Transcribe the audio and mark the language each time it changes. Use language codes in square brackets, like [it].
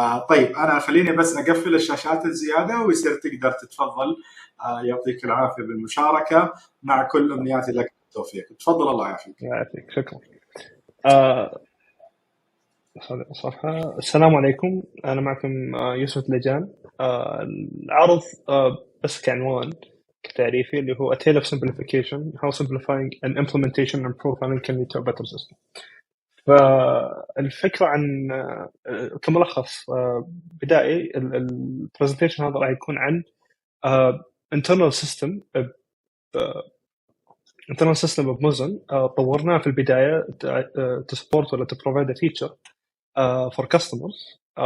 [ar] طيب أنا خليني بس أقفل الشاشات الزيادة ويصير تقدر تتفضل. يعطيك العافية بالمشاركة، مع كل أمنياتي لك بالتوفيق. تفضل، الله يعافيك. شكرا. صفحة. السلام عليكم، أنا معكم يوسف الدليجان. العرض بس كعنوان كتعريفي اللي هو [en] A Tale of Simplification, How Simplifying an Implementation and Profiling Can Lead to a Better System. [ar] فالفكرة عن كملخص بدائي البرزنتيشن هذا راح يكون عن [en] internal system [ar] بمزن طورناه في البداية [en] to support [ar] ولا [en] to provide a feature for customers.